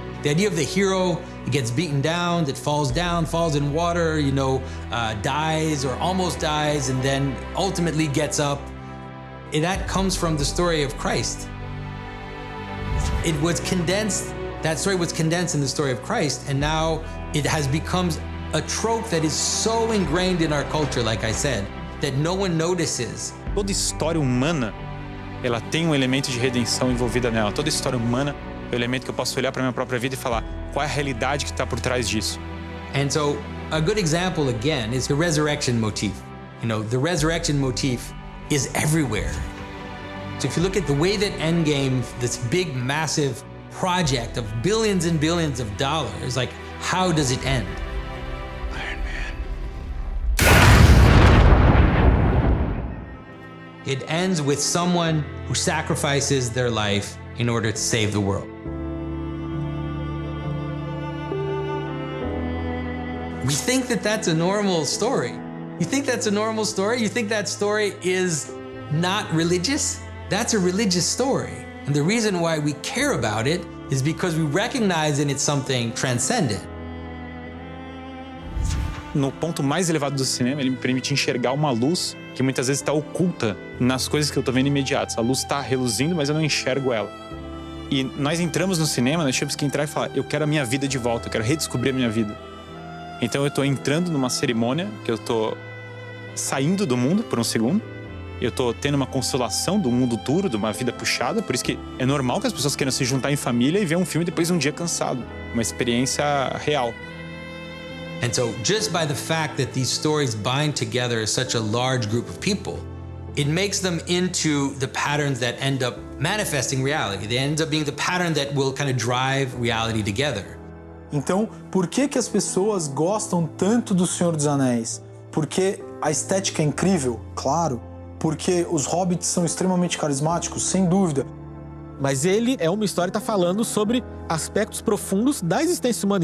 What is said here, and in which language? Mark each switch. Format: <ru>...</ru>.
<en>The idea of the hero, he gets beaten down, that falls down, falls in water, dies or almost dies, and then ultimately gets up. That comes from the story of Christ. It was condensed, that story was condensed in the story of Christ, and now it has become a trope that is so ingrained in our culture, like I said, that no one notices.</en> <pt>Toda história humana, ela tem um elemento de redenção envolvida nela. Toda história humana é um elemento que eu posso olhar para minha própria vida e falar qual é a realidade que está por trás disso.</pt> <en>And so, a good example again is the resurrection motif. The resurrection motif is everywhere. So if you look at the way that Endgame, this big, massive project of billions and billions of dollars, like, how does it end? It ends with someone who sacrifices their life in order to save the world. We think that that's a normal story. You think that's a normal story? You think that story is not religious? That's a religious story. And the reason why we care about it is because we recognize in it something transcendent.</en> <pt>No ponto mais elevado do cinema, ele me permite enxergar uma luz que muitas vezes está oculta nas coisas que eu estou vendo imediatas. A luz está reluzindo, mas eu não enxergo ela. E nós entramos no cinema, nós temos que entrar e falar, eu quero a minha vida de volta, eu quero redescobrir a minha vida. Então eu estou entrando numa cerimônia, que eu estou saindo do mundo por um segundo, eu estou tendo uma consolação do mundo duro, de uma vida puxada, por isso que é normal que as pessoas queiram se juntar em família e ver um filme depois de um dia cansado. Uma experiência real.</pt> <en>And so just by the fact that these stories bind together such a large group of people, it makes them into the patterns that end up manifesting reality. They end up being the pattern that will kind of drive reality together.</en> <pt>Então, por que as pessoas gostam tanto do Senhor dos Anéis? Porque a estética é incrível? Claro. Porque os hobbits são extremamente carismáticos? Sem dúvida. Mas ele é uma história que está falando sobre aspectos profundos da existência humana.</pt>